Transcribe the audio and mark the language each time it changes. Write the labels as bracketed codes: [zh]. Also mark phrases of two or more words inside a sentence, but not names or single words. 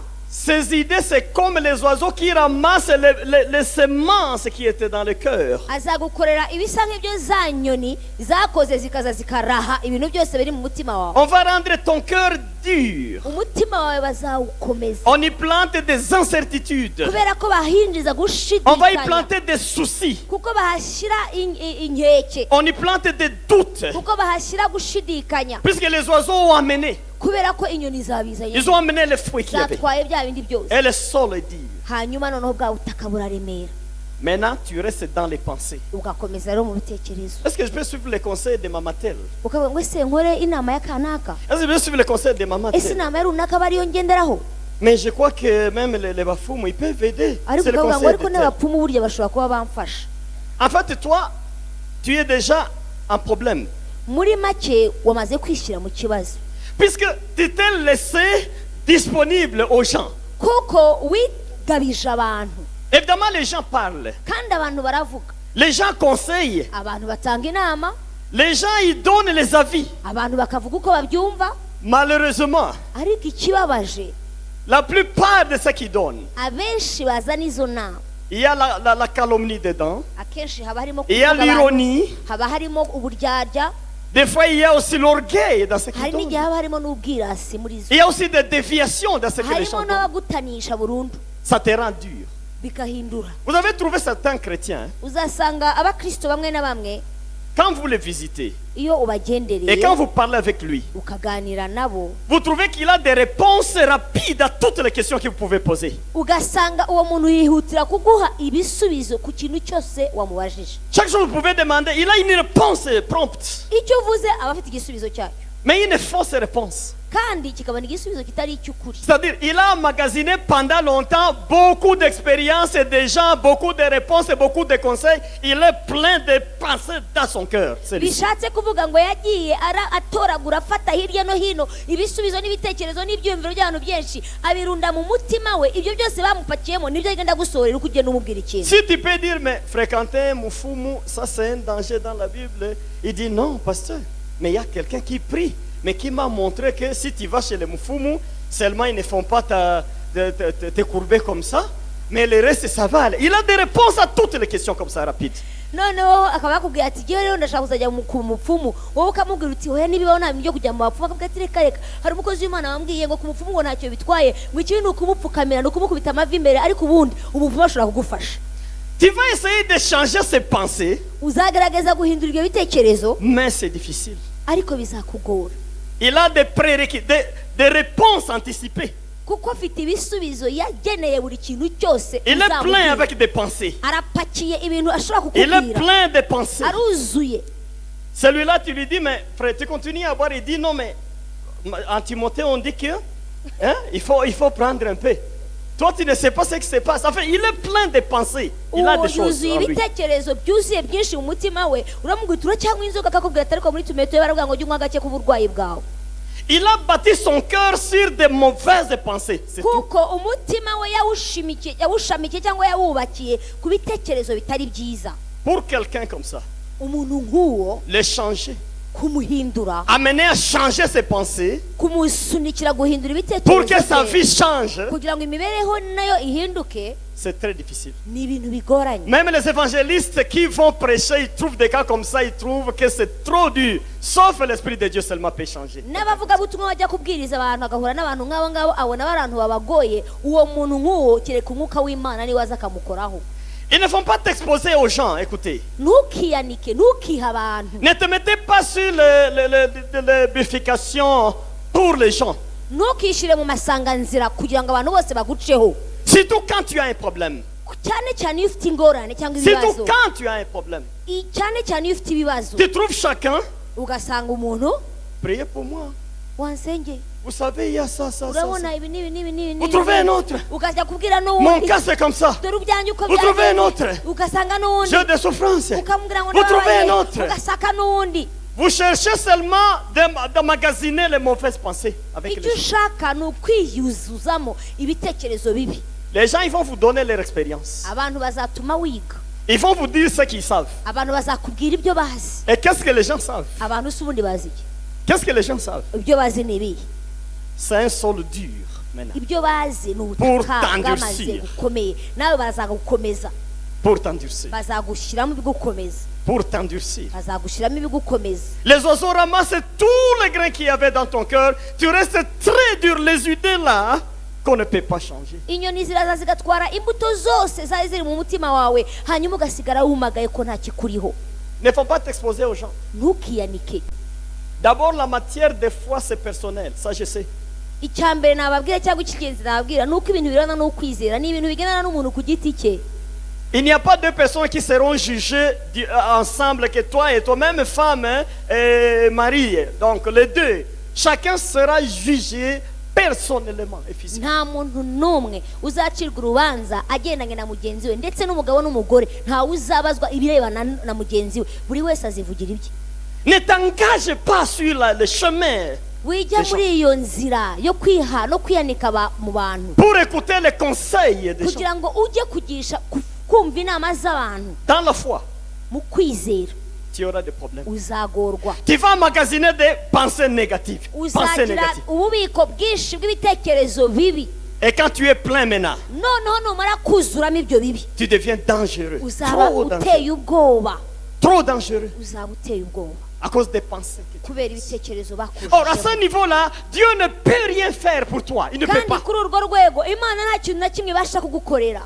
[fr] ces idées, c'est comme les oiseaux qui ramassent les semences qui étaient dans le cœur. [rw] azagukorera ibisa nk'ibyo za nyoni zakoze zikaza zikaraha ibintu byose biri mu mutima wawe [fr] On va rendre ton cœur dur. [rw] umutima wawe bazawukomeza [fr] On y plante des incertitudes. [rw] kubera ko bahinjiza [fr] On va y [rw] gushidikanya [fr] planter des soucis. [rw] kuko bahashyira inkeke [fr] On y plante des doutes. [rw] kuko bahashyira gushidikanya [fr] Puisque les oiseaux ont amené. [rw] kubera ko inyoni zabizanye [fr] Ils ont amené les fruits qu'il y avait. [rw] zatwaye bya bindi byose [fr] Et le sol est dur. [rw] hanyuma noneho bwa butaka buraremera [fr] Maintenant, tu restes dans les pensées. [rw] ugakomeza rero mu bitekerezo [fr] Est-ce que je peux suivre les conseils de Mamatel? [rw] ukavuga ngo ese nkore inama ya kanaka [fr] Est-ce que je peux suivre les conseils de [rw] ese Mamatel? inama ya runaka aba ariyo ngenderaho [fr] Mais je crois que même les bafoumes, ils peuvent aider. [rw] ariko [fr] C'est le [rw] ukavuga ngo [fr] conseil de [rw] ariko [fr] tel. [rw] n'abapfumu burya bashobora kuba bamfasha [fr] En fait, toi, tu es déjà en problème. [rw] muri make wamaze kwishyira mu kibazo [fr] Puisque tu t'es laissé disponible aux gens. [rw] kuko wigabije abantu [fr] Évidemment, les gens parlent. [rw] kandi abantu baravuga [fr] Les gens conseillent. [rw] abantu batanga inama [fr] Les gens, ils donnent les avis. [rw] abantu bakavuga uko babyumva [fr] Malheureusement, [rw] ariko ikibabaje [fr] la plupart de ceux qui donnent, [rw] abenshi bazana izo nama [fr] il y a la calomnie dedans. [rw] akenshi haba harimo [fr] Il y a [rw] kuvuga abantu, [fr] l'ironie. [rw] haba harimo uburyarya [fr] Des fois, il y a aussi l'orgueil dans ce [rw] hari [fr] qu'ils [rw] n'igihe [fr] donnent. [rw] haba harimo n'ubwirasi muri zo [fr] Il y a aussi des déviations dans ce que les gens [rw] harimo [fr] donnent. [rw] n'abagutanisha burundu [fr] Ça te rend dur. [rw] bigahindura [fr] Vous avez trouvé certains chrétiens, hein, [rw] uzasanga abakristo bamwe na bamwe [fr] quand vous les visitez [rw] iyo [fr] et [rw] ubagendereye [fr] quand vous parlez avec lui, [rw] ukaganira nabo [fr] vous trouvez qu'il a des réponses rapides à toutes les questions que vous pouvez poser. [rw] ugasanga uwo muntu yihutira kuguha ibisubizo ku kintu cyose wamubajije [fr] Chaque jour, vous pouvez demander, il a une réponse prompte, [rw] icyo uvuze aba afite igisubizo cyacyo [fr] mais une fausse réponse. [rw] kandi kikaba igisubizo kitari icy'ukuri [fr] C'est-à-dire, il a emmagasiné pendant longtemps beaucoup d'expériences et de gens, beaucoup de réponses et beaucoup de conseils. Il est plein de pensées dans son cœur. celui-ci. [rw] bishatse kuvuga ngo yagiye atoragura afata hirya no hino ibisubizo n'ibitekerezo n'ibyiyumviro by'abantu byinshi abirunda mu mutima we ibyo byose bamupakiyemo nibyo agenda gusohorera uko ugenda umubwira ikintu [fr] Si tu peux dire, mais fréquenter Moufoumou, ça c'est un danger dans la Bible. Il dit non, pasteur. Mais il y a quelqu'un qui prie, mais qui m'a montré que si tu vas chez les Moufoumou, seulement ils ne font pas te courber comme ça, mais le reste ça va aller. Il a des réponses à toutes les questions comme ça, rapides. [rw] noneho akaba yakubwira ati ngewe rero ndashaka kuzajya ku mupfumu wowe ukamubwira uti oya nibibaho nta bintu byo kujya mu bapfumu akavuga ati reka reka hari umukozi w'imana wambwiye ngo ku mupfumu ngo ntacyo bitwaye ngo ikibi ni ukumupfukamira ni ukumukubita amavi imbere ariko ubundi umupfumu ashobora kugufasha [fr] Tu vas essayer de changer ses pensées, [rw] uzagerageza guhindura ibyo bitekerezo [fr] mais c'est difficile. [rw] ariko bizakugora [fr] Il a des prérequis, des réponses anticipées. [rw] kuko afite ibisubizo yageneye buri kintu cyose [fr] Il est plein [rw] uzamubwira. [fr] avec des pensées. [rw] arapakiye ibintu ashobora [fr] Il est [rw] kukubwira [fr] plein de pensées. [rw] aruzuye [fr] Celui-là, tu lui dis, mais frère, tu continues à boire. Il dit, non, mais en Timothée, on dit que hein, il faut prendre un peu. Toi, tu ne sais pas ce qui se passe. Enfin, il est plein de pensées. Il a [rw] uwo [fr] des choses [rw] yuzuye [fr] en lui. [rw] ibitekerezo byuzuye byinshi mu mutima we uramubwira cyangwa inzoga akakubwira ati ariko muri tumeto baravuga ngo jya unywa gake k'uburwayi bwawe [fr] Il a bâti son cœur sur de mauvaises pensées. C'est tout. [rw] kuko umutima we yawushamikiye cyangwa yawubakiye ku bitekerezo bitari byiza [fr] Pour quelqu'un comme ça, [rw] umuntu nk'uwo [fr] le changer, [rw] kumuhindura [fr] amener à changer ses pensées [rw] kumusunikira guhindura [fr] pour que sa [rw] ibitekerezo [fr] vie [rw] bye [fr] change, [rw] kugira ngo imibereho nayo ihinduke [fr] C'est très difficile. [rw] ni ibintu bigoranye. [fr] Même les évangélistes qui vont prêcher, ils trouvent des cas comme ça, ils trouvent que c'est trop dur. Sauf l'Esprit de Dieu seulement peut changer. [rw] n'abavugabutumwa bajya kubwiriza abantu agahura n'abantu nk'abo ngabo abona abantu babagoye, uwo muntu nk'uwo kereka umwuka w'Imana niwe aza akamukoraho. [fr] Ils ne vont pas t'exposer aux gens, écoutez. [rw] Ntukiyanike, ntukihe abantu. [fr] Ne te mettez pas sur les bifurcations pour les gens. [rw] Ntukishyire mu masanganzira kugira ngo abantu bose baguceho. [fr] Surtout quand tu as un problème. [rw] cyane cyane iyo ufite ingorane cyangwa [fr] Surtout [rw] ibibazo. [fr] quand tu as un problème. [rw] Cyane cyane iyo ufite ibibazo. [fr] Tu trouves chacun. [rw] Ugasanga umuntu, [fr] Priez pour moi. [rw] wansengeye. [fr] Vous savez, il y a ça, ça, ça. [rw] Urabona ibi n'ibi n'ibi n'ibi. [fr] Vous trouvez un autre. [rw] Ukajya kubwira [fr] Mon [rw] n'uwundi. [fr] cas, c'est comme ça. [rw] Dore ubyanjye uko [fr] Vous trouvez un autre. [rw] ugasanga n'uwundi. [fr] J'ai des souffrances. [rw] Ukamubwira ngo [fr] Vous trouvez un [rw] ndababaye. [fr] autre. [rw] Ugasaka n'uwundi. [fr] Vous cherchez seulement d'emmagasiner les mauvaises pensées avec [rw] Icyo [fr] les gens. [rw] ushaka ni ukwiyuzuzamo ibitekerezo bibi. [fr] Les gens, ils vont vous donner leur expérience. [rw] Abantu bazatuma wiga. [fr] Ils vont vous dire ce qu'ils savent. [rw] Abantu bazakubwira ibyo bazi. [fr] Et qu'est-ce que les gens savent? [rw] Abantu si ubundi bazi iki? [fr] Qu'est-ce que les gens savent? [rw] Ibyo bazi ni ibihe? [fr] C'est un sol dur maintenant. [rw] Ibyo bazi ni [fr] Pour [rw] ubutaka bwamaze [fr] t'endurcir. [rw] gukomeye. Nawe bazagukomeza. [fr] Pour t'endurcir. [rw] Bazagushyiramo ibigukomeza. [fr] Pour t'endurcir. [rw] Bazagushyiramo ibigukomeza. [fr] Les oiseaux ramassent tous les grains qu'il y avait dans ton cœur. Tu restes très dur, les idées là, hein, qu'on ne peut pas changer. [rw] Inyoni ziraza zigatwara imbuto zose zari ziri mu mutima wawe, hanyuma ugasigara wumagaye ko nta kikuriho. [fr] Ne faut pas t'exposer aux gens. [rw] Ntukiyanike. [fr] D'abord, la matière des fois, c'est personnel. Ça, je sais. [rw] Icya mbere nababwira cyangwa icy'ingenzi nababwira ni uko ibintu birana n'ukwizera, ni ibintu bigendana n'umuntu ku giti cye. [fr] Il n'y a pas deux personnes qui seront jugées ensemble, que toi et toi-même, femme hein, et mari. Donc, les deux. Chacun sera jugé personnellement et physiquement. [rw] Nta muntu n'umwe uzacirwa urubanza agendanye na mugenzi we, ndetse n'umugabo n'umugore ntawe uzabazwa ibirebana na mugenzi we. Buri wese azivugira ibye. [fr] Ne t'engage pas sur le chemin [rw] Wijya muri iyo nzira yo kwiha no kwiyanika mu bantu [fr] pour écouter les conseils des gens. [rw] kugira ngo ujye kugisha kumva inama z'abantu. [fr] Dans la foi, [rw] Mu kwizera [fr] tu auras des problèmes. [rw] uzagorwa. [fr] Tu vas emmagasiner des pensées négatives. Pensées [rw] Uzagira [fr] négatives. [rw] ububiko bwinshi bw'ibitekerezo bibi. [fr] Et quand tu es plein maintenant, [rw] Noneho numara kuzuramo ibyo bibi, [fr] tu deviens dangereux. [rw] uzaba [fr] Trop dangereux. [rw] uteye ubwoba. [fr] Trop dangereux. [rw] Uzaba uteye ubwoba [fr] À cause des pensées que tu [rw] kubera ibitekerezo [fr] Or, à ce [rw] bakujeho. [fr] niveau-là, Dieu ne peut rien faire pour toi. Il ne peut [rw] Kandi [fr] pas. [rw] kuri urwo rwego Imana nta kintu na kimwe ibasha kugukorera.